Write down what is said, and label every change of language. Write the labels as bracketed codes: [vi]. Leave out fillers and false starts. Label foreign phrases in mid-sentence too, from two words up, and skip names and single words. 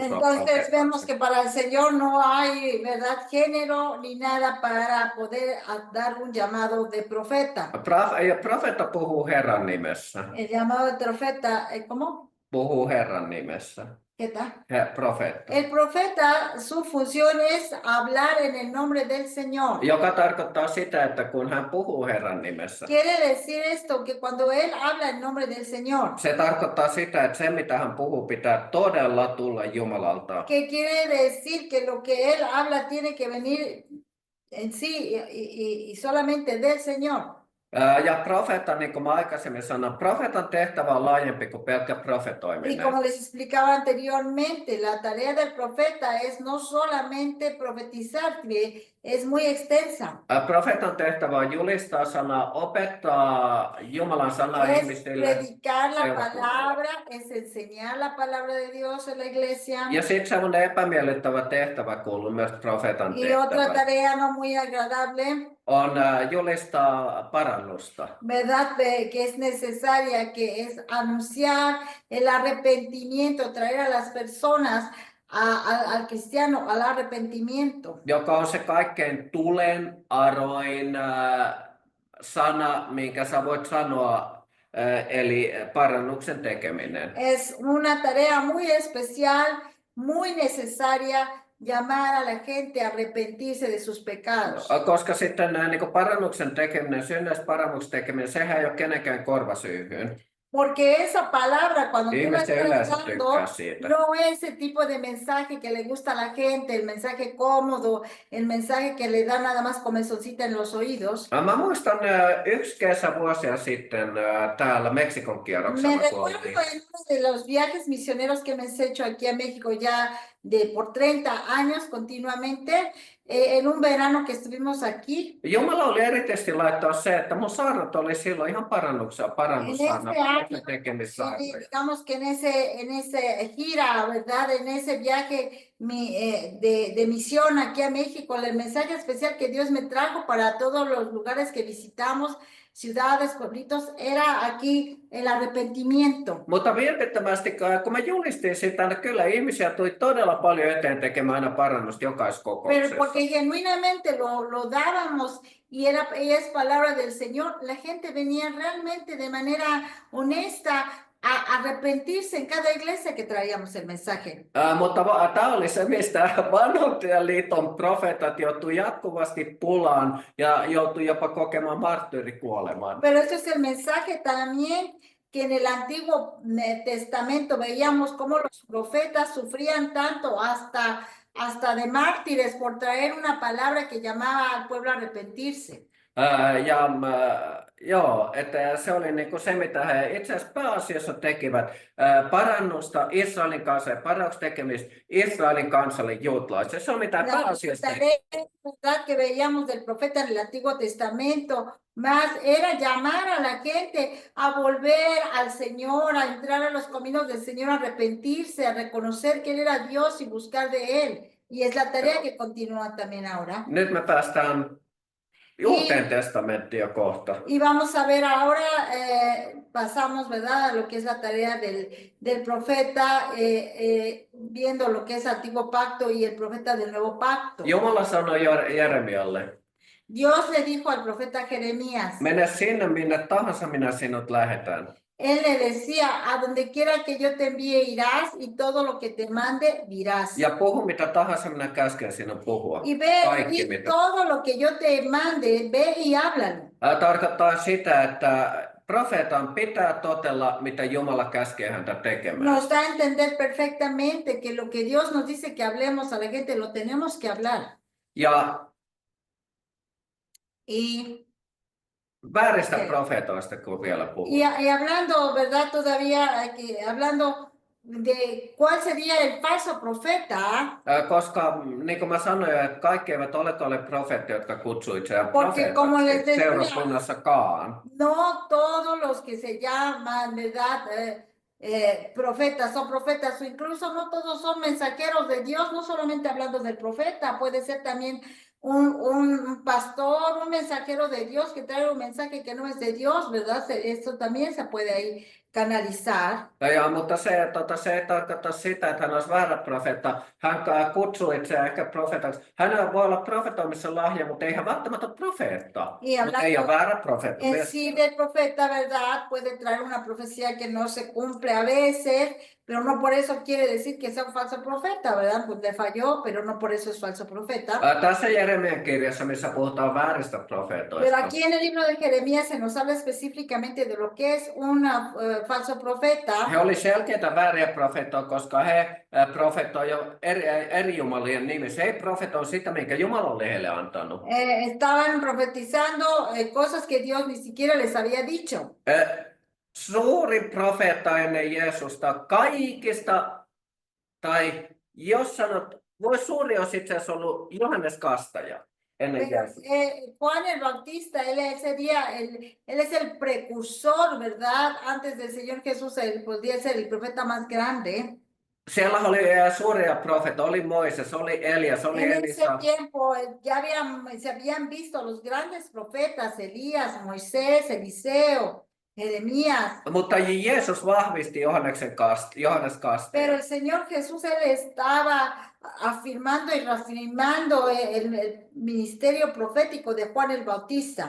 [es] Entonces [fi] profeetaksi. [es] vemos que para el Señor no hay, ¿verdad? Género ni nada para poder dar un llamado de profeta. [fi] Profeetta puhuu Herran nimessä. [es] El llamado de profeta, ¿cómo? [fi] Puhuu Herran nimessä. [es] ¿Qué tal? [fi] Profeetta. [es] El profeta, su función es hablar en el nombre del Señor. [fi] Joka tarkoittaa sitä, että kun hän puhuu Herran nimessä, [es] Quiere decir esto, que cuando él habla en nombre del Señor, [fi] se tarkoittaa sitä, että se mitä hän puhuu pitää todella tulla Jumalalta. [es] que quiere decir que lo que él habla tiene que venir en sí y solamente del Señor. [fi] Ja profeetta, niin kuin mä aikaisemmin sanoin, profeetan tehtävä on laajempi kuin pelkkä [es] Y [fi] profetoiminen. [es] como les explicaba anteriormente, la tarea del profeta es no solamente profetizar, es muy extensa. [fi] Profeetan tehtävä on julistaa sanaa, opettaa Jumalan sanaa [es] Es [fi] ihmisille. [es] predicar la [fi] seurakunnalle. [es] palabra, es enseñar la palabra de Dios en la iglesia. [fi] Ja sitten semmoinen epämiellyttävä tehtävä kuuluu myös profeetan [es] Y otra [fi] tehtävään. [es] tarea no muy agradable, [fi] On julistaa parannusta. [es] ¿verdad? Que es necesaria, que es anunciar el arrepentimiento, traer a las personas, al cristiano, al arrepentimiento. [fi] Joka on se kaikkein tulen aroin sana, minkä sä voit sanoa, eli parannuksen tekeminen. [es] Es una tarea muy especial, muy necesaria, llamar a la gente a arrepentirse de sus pecados. [fi] Koska sitten niin kuin parannuksen tekeminen, synneistä parannuksen tekeminen, sehän ei ole kenenkään korvasyyhyyn. [es] Porque esa palabra, cuando tú la [fi] Ihmiset yleensä [es] estás [fi] tykkää [es] dando, [fi] siitä. [es] no es ese tipo de mensaje que le gusta a la gente, el mensaje cómodo, el mensaje que le da nada más comezoncita en los oídos. [fi] Mä muistan yksi kesä vuosia sitten täällä Meksikon [es] Me [fi] kierroksella, kun [es] recuerdo [fi] oltiin. [es] en uno de los viajes misioneros que hemos hecho aquí a México ya por 30 años continuamente, en un verano que estuvimos aquí. [fi] Jumala oli erityisesti laittaa se, että mun saarnat oli silloin ihan parannussaarna, tekemissaarnoja. [es] Digamos que en ese gira, ¿verdad? En ese viaje de misión aquí a México, el mensaje especial que Dios me trajo para todos los lugares que visitamos, ciudades, pueblitos, era aquí el arrepentimiento. [fi] Mutta vilpittömästi, kun mä julistin sitä, niin kyllä ihmisiä tuli todella paljon eteen tekemään aina parannusta jokaisessa [es] Pero [fi] kokouksessa. [es] porque genuinamente lo dábamos y es palabra del Señor, la gente venía realmente de manera honesta a arrepentirse en cada iglesia que traíamos el mensaje. [fi] Mutta tämä oli se, mistä Vanhan liiton profeetat joutui jatkuvasti pulaan ja joutui jopa kokemaan marttyyrikuoleman. [es] Pero este es el mensaje también que en el Antiguo Testamento veíamos cómo los profetas sufrían tanto hasta de mártires por traer una palabra que llamaba al pueblo a arrepentirse. [fi] Joo, että se oli niinku se, mitä he itse asiassa pääasiassa tekivät, parannusta Israelin kansalle, parannuksen tekemistä Israelin kansalle juutalaisille. Se on mitä pääasiassa [es] La que veíamos del profeta en el Antiguo Testamento, más era llamar a la gente a volver al Señor, a entrar a los caminos del Señor, a arrepentirse, a reconocer que Él era Dios y buscar de Él. Y es la tarea que continúa también ahora. [fi] Nyt me päästään Uuteen testamenttiin jo kohta. [es] Y vamos a ver ahora, pasamos, ¿verdad?, a lo que es la tarea del profeta, viendo lo que es Antiguo Pacto y el profeta del Nuevo Pacto. [fi] Jumala sanoi Jeremialle. [es] Dios le dijo al profeta Jeremías, [fi] mene sinne minne tahansa minä sinut lähetän. [es] él le decía, a donde quiera que yo te envíe irás y todo lo que te mande dirás. [fi] Ja puhu mitä tahansa minä käsken sinun puhua. [es] Y ve [fi] Kaikki [es] y [fi] mitä. [es] todo lo que yo te mande, ve y háblalo. [fi] Tarkoittaa sitä, että profeetan pitää totella, mitä Jumala käskee häntä tekemään. [es] Nos da a entender perfectamente que lo que Dios nos dice que hablemos a la gente, lo tenemos que hablar. [fi] Ja [es] Y, [fi] vääristä Ok. profeetoista, kun vielä puhuu. [es] y hablando, ¿verdad? Todavía, hablando de cuál sería el falso profeta, [fi] Koska niin kuin mä sanoin, että kaikki eivät ole profeetteja, jotka kutsuu itseään [es] Porque como les [fi] profeetaksi [es] decía, [fi] seurakunnassakaan. [es] no todos los que se llaman, ¿verdad? Profetas son profetas, o incluso no todos son mensajeros de Dios, no solamente hablando del profeta, puede ser también un pastor, un mensajero de Dios que trae un mensaje que no es de Dios, ¿verdad? Esto también se puede ahí canalizar. [fi] Ja, mutta se ei tarkoita sitä, että hän olisi väärä profeetta. Hän kutsuu itseään ehkä profeetaksi. Hänellä voi olla profetoimisen lahja, mutta ei hän välttämättä ole profeetta. [es] Y [fi] Mutta ei ole väärä profeetta. [es] En sí del profeta, ¿verdad? Puede traer una profecía que no se cumple a veces, pero no por eso quiere decir que sea un falso profeta, ¿verdad? Pues le falló, pero no por eso es falso profeta. [fi] Tässä Jeremian kirjassa, missä puhutaan vääristä profeetoista. [es] Pero aquí en el libro de Jeremías se nos habla específicamente de lo que es un falso profeta. [fi] He oli selkeitä vääriä profeettoja, koska he profetoi jo eri jumalien nimissä. He profetoi sitä, minkä Jumala oli heille antanut. [es] Estaban profetizando cosas que Dios ni siquiera les había dicho. [fi] Suurin profeetta ennen Jeesusta kaikista, tai jos sanot, voi suuri olisi itse asiassa ollut Johannes Kastaja ennen Jeesusta. [es] Juan el Bautista, él es el precursor, ¿verdad? Antes del Señor Jesús, él podría ser el profeta más grande. [fi] Siellä oli suuria profeettoja, oli Moises, oli Elias, oli [es] En ese [fi] Elisa. [es] tiempo ya se habían visto los grandes profetas, Elías, Moisés, Eliseo, Jeremías. [fi] Mutta Jeesus vahvisti Johannes Kasteen. [es] Pero el Señor Jesús, él estaba afirmando y reafirmando el ministerio profético de Juan el Bautista.